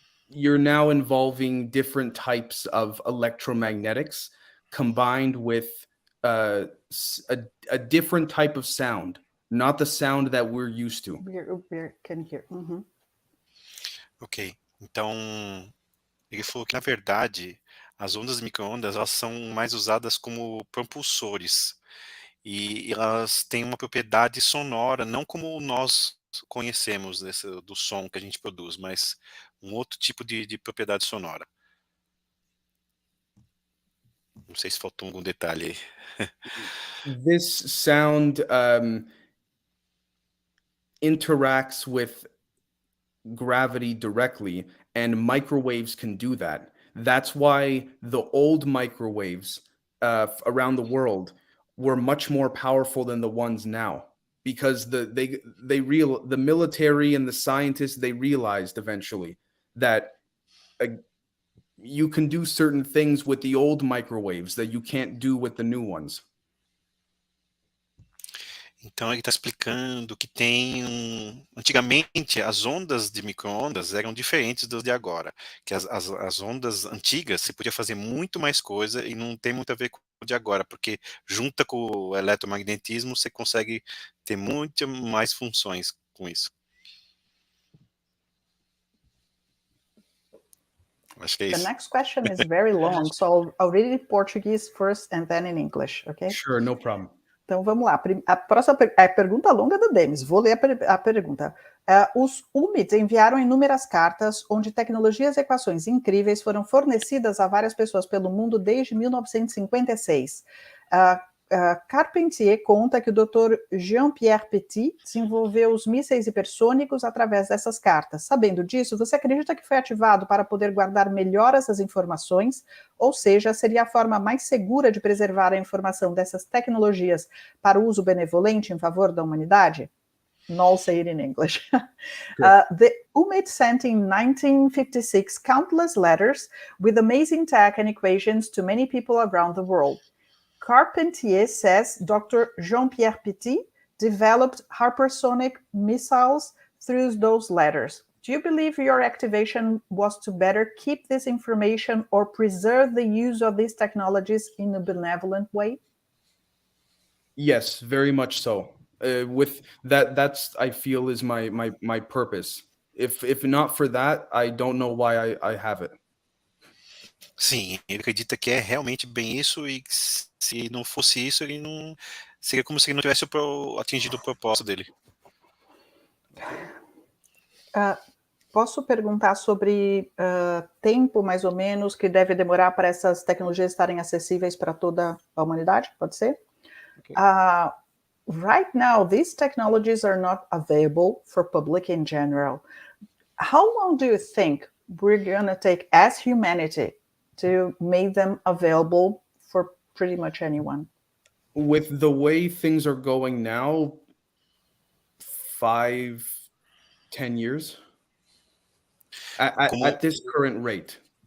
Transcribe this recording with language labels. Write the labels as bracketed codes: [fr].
[en] You're now involving different types of electromagnetics combined with a different type of sound, not the sound that we're used to. We can hear. Mm-hmm. [pt] Ok, então ele falou que na verdade as ondas de micro-ondas elas são mais usadas como propulsores e elas têm uma propriedade sonora, não como nós conhecemos do som que a gente produz, mas um outro tipo de propriedade sonora. Não sei se faltou algum detalhe aí. [en] This sound interacts with gravity directly, and microwaves can do that. That's why the old microwaves around the world were much more powerful than the ones now, because the military and the scientists, they realized eventually that you can do certain things with the old microwaves that you can't do with the new ones. [pt] Então ele está explicando que antigamente as ondas de micro-ondas eram diferentes das de agora, que as ondas antigas você podia fazer muito mais coisa e não tem muito a ver com o de agora, porque junta com o eletromagnetismo você consegue ter muito mais funções com isso. Acho que é isso. [en] The next question is very long, so I'll read it in Portuguese first and then in English, okay? Sure, no problem. [pt] Então vamos lá. A próxima é a pergunta longa do Demis. Vou ler a pergunta. Os UMITs enviaram inúmeras cartas onde tecnologias e equações incríveis foram fornecidas a várias pessoas pelo mundo desde 1956. Carpentier conta que o Dr. Jean-Pierre Petit desenvolveu os mísseis hipersônicos através dessas cartas. Sabendo disso, você acredita que foi ativado para poder guardar melhor essas informações? Ou seja, seria a forma mais segura de preservar a informação dessas tecnologias para o uso benevolente em favor da humanidade? [en] I'll say it in English. The UMIT sent in 1956 countless letters with amazing tech and equations to many people around the world. Carpentier says Dr. Jean-Pierre Petit developed hypersonic missiles through those letters. Do you believe your activation was to better keep this information or preserve the use of these technologies in a benevolent way? Yes, very much so. With that's I feel is my purpose. If not for that, I don't know why I have it. [pt] Sim, ele acredita que é realmente bem isso e se não fosse isso, ele não seria como se ele não tivesse atingido o propósito dele. Posso perguntar sobre tempo, mais ou menos, que deve demorar para essas tecnologias estarem acessíveis para toda a humanidade? Pode ser? [en] Okay. Right now, these technologies are not available for public in general. How long do you think we're going to take as humanity to make them available for pretty much anyone? With the way things are going now, 5-10 years at this current rate.